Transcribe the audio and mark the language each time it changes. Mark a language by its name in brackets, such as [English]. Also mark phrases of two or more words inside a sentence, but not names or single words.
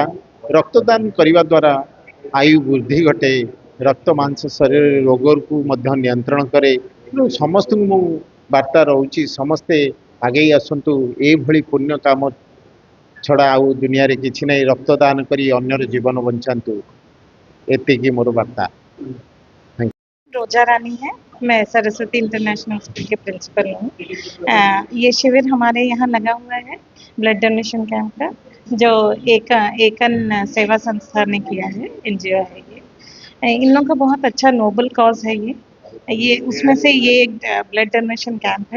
[Odia] ରକ୍ତଦାନ କରିବା ଦ୍ୱାରା ଆୟୁ ବୃଦ୍ଧି ଘଟେ, ରକ୍ତ ମାଂସ ଶରୀରରେ ରୋଗକୁ ମଧ୍ୟ ନିୟନ୍ତ୍ରଣ କରେ। ତେଣୁ ସମସ୍ତଙ୍କୁ ମୁଁ ବାର୍ତ୍ତା ରହୁଛି, ସମସ୍ତେ ଆଗେଇ ଆସନ୍ତୁ। ଏଇଭଳି ପୁଣ୍ୟ କାମ ଛଡ଼ା ଆଉ ଦୁନିଆରେ କିଛି ନାହିଁ। ରକ୍ତଦାନ କରି ଅନ୍ୟର ଜୀବନ ବଞ୍ଚାନ୍ତୁ, ଏତିକି ମୋର ବାର୍ତ୍ତା। [Hindi] रोजा रानी है। मैं सरस्वती इंटरनेशनल स्कूल के प्रिंसिपल हूँ। ये शिविर हमारे यहाँ लगा हुआ है [English] blood donation camp [Hindi] का, जो एकन सेवा संस्था ने किया है, एनजीओ है ये। इन लोगों का बहुत अच्छा [English] noble cause [Hindi] है ये उसमें से ये एक [English] blood donation camp [Hindi] है।